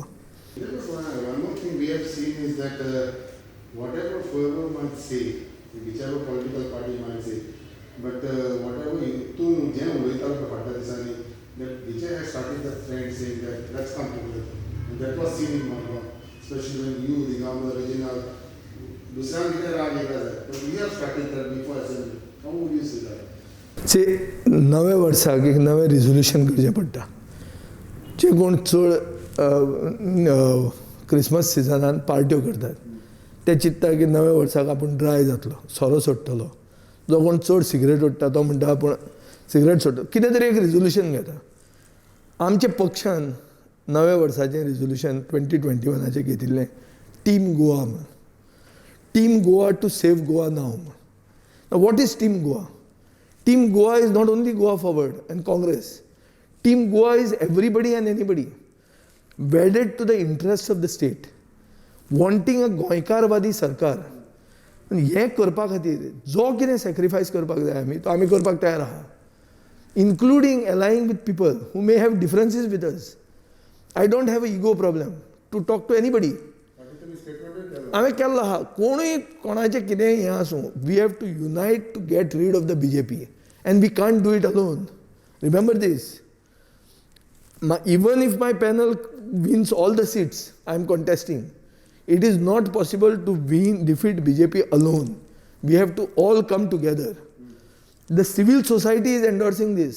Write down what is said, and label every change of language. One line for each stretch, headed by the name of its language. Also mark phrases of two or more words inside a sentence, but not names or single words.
English: One more thing we have seen is that whatever whoever might say, whichever political party might say, but whatever that Vijai has started the trend saying that let's come together. And that was seen in Margao, especially when you, the government, original, but we have started that before assembly. How would you see that?
Konkani: नव्या वर्साक एक नवें रिझोल्यूशन करचें पडटा जे कोण चड
English: Christmas season
Konkani: पार्ट्यो करतात ते चिंतता की नव्या वर्साक आपूण ड्राय जातलो सोरो सोडटलो जो कोण चड सिगरेट ओडटा तो म्हणटा आपूण सिगरेट सोडटलो कितें तरी एक रिझोल्यूशन घेता आमच्या पक्षान नव्या वर्साचें रिझोल्यूशन 2021 घेतिल्लें टीम गोवा म्हण टीम गोवा टू सेव गोवा नाव म्हण
English: what is Team Goa Team Goa is not only Goa Forward and Congress. Team Goa is everybody and anybody wedded to the interests of the state, wanting a
Konkani: गोंयकारवादी सरकार. हें करपा खातीर जो कितें सॅक्रिफायस करपाक जाय आमी तो आमी करपाक तयार आहा,
English: including allying with people who may have differences with us. I don't have an ego problem to talk to anybody.
Konkani: हांवें केल्लो आहा कोणूय कोणाचें कितें हें आसूं
English: we have to unite to get rid of the BJP. And we can't do it alone. Remember this. Even if my panel wins all the seats I am contesting, it is not possible to defeat BJP alone. We have to all come together. The civil society is endorsing this.